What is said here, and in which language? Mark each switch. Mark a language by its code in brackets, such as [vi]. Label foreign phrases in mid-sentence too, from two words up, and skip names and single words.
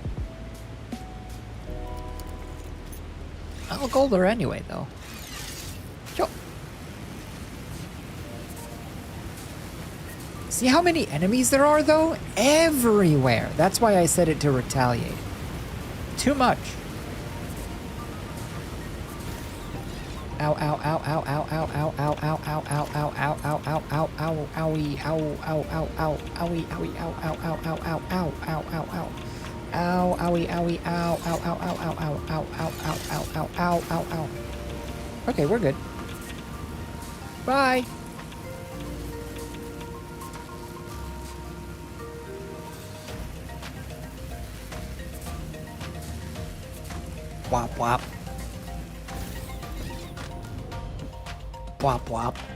[en] I'll go there anyway, though. Yo. See how many enemies there are, though? Everywhere. That's why I said it to retaliate. Too much. Ow, ow, ow, ow, ow, ow, ow, ow, ow, ow, ow, ow, ow, ow, ow, ow, ow, owie, ow, ow, ow, ow, owie, owie, ow, ow, ow, ow, ow, ow, ow, ow, ow. Ow, owie, owie, ow, ow, ow, ow, ow, ow, ow, ow, ow, ow, ow, ow, ow, ow. Okay, we're good. Bye. Wop, wop. Wop, wop.